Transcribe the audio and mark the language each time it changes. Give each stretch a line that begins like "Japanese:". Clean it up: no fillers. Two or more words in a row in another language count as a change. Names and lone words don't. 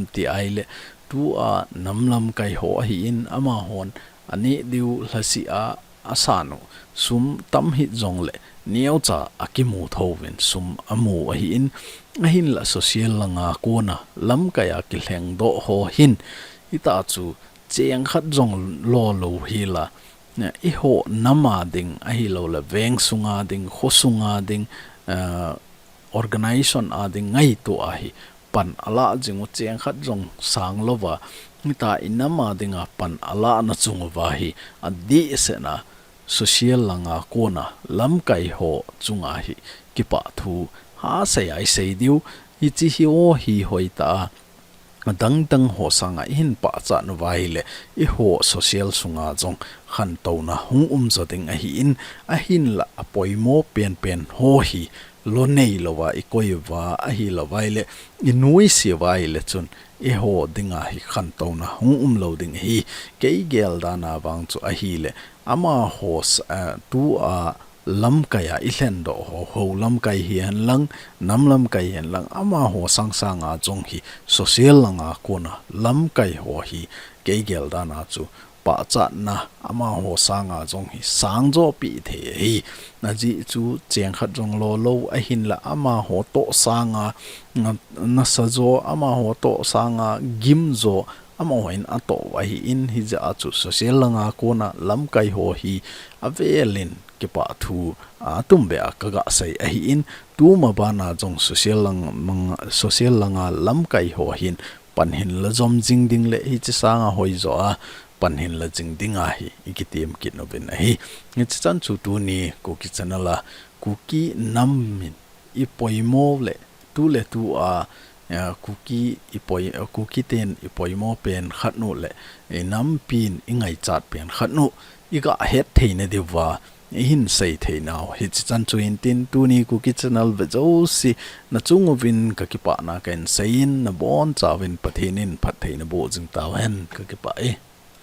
Thado Chin: ti ai le tu namlam kai ho hi in ama hon ani diu hlasi asanu sum tam hi jong le niau cha akimu thovin sum amu hi in la social langa kona lam kaya ki hleng do ho hin ita chu cheng khat jong lo hi la I ho nama ding a hi lo la veng sunga ding khosunga ding organization ding ngai to a hi pan ala jingu cheng khat jong sang lova mita inama dinga pan ala na chung wa hi adi sena social langa kona lam kai ho chunga hi kipa thu ha sei ai sei diu hi chi hi o hi hoita dang ho sanga in pa cha no vai le I ho social sunga jong khan to na hung zo ding a hi in a hin la apoimo pen ho hi lo nei lo wa I koi wa a hi lo vai le inui si vai le chun I ho dinga hi khan to na hung lo ding hi ke gel da na wang chu a hi le ama ho tu lam kaya ilen do ho lam kai hian lang nam lam kai hian lang ama ho sang a jong hi social langa kona lam kai ho hi ke gel da na chu pa cha na ama ho sanga jong hi sang jo pi the hi na ji chu cheng khat jong lo a hin la ama ho to sanga na sa jo ama ho to sanga gim zo ama hoin ato wa hi in hi ja chu social langa kona lam kai ho hi avelin ke pa thu tumbe kaga sai a hi in tu ma bana jong social langa lam kai ho hin panhin la jom jing ding le hi chi sanga hoi zo a panhin la jing ding a hi ikitim kit no ben a hi ni chan chu tu ni ko ki chanala KUKI nam min I poimo le tu KUKI ten I poimo pen khatnu le nam pin ingai chat pen khatnu iga het theine dewa hin sei theinaw hi chan chuin tin tu ni KUKI channel ve zo si na chung win ka ki pa na kan sein na bon chawin pathinin phat theina bo jing taw hen ka ki pa